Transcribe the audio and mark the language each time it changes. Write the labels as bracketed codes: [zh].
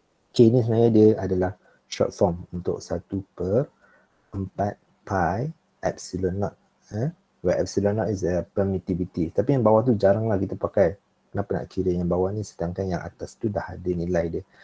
[ms] K ni sebenarnya dia adalah short form untuk 1/4 pi epsilon naught. [en] Where epsilon naught is a permittivity. [ms] Tapi yang bawah tu jaranglah kita pakai. Kenapa nak kira yang bawah ni sedangkan yang atas tu dah ada nilai dia.